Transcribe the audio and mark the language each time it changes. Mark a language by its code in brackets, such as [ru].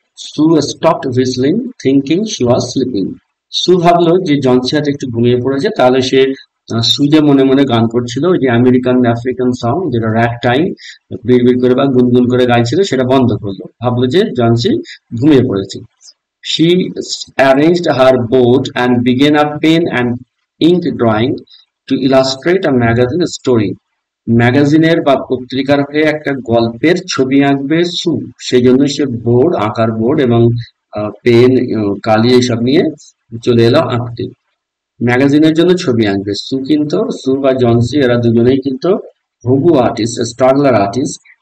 [en] Sue stopped whistling thinking she was sleeping. [bn] সু ভাবলো যে জনসি হয়তো একটু ঘুমিয়ে পড়েছে, তাহলে সে সু যে মনে মনে গান করছিল, ওই যে আমেরিকান আফ্রিকান সং যেটা র্যাক টাইম বিড়বিড় করে বা গুনগুন করে গাইছিল, সেটা বন্ধ করলো, ভাবলো যে জনসি ঘুমিয়ে পড়েছে। [en] She arranged her board and began a pen and ink drawing to illustrate a magazine story. [bn] ম্যাগাজিনের বা পত্রিকার হয়ে একটা গল্পের ছবি আঁকবে সু, সেই জন্য সে বোর্ড, আঁকার বোর্ড এবং পেন, কালি এইসব নিয়ে চলে এলো আঁকতে। ম্যাগাজিনের জন্য ছবি আঁকবে সু, কিন্তু সু বা জনসি এরা দুজনেই কিন্তু হবু আর্টিস্ট, স্ট্রাগলার আর্টিস্ট।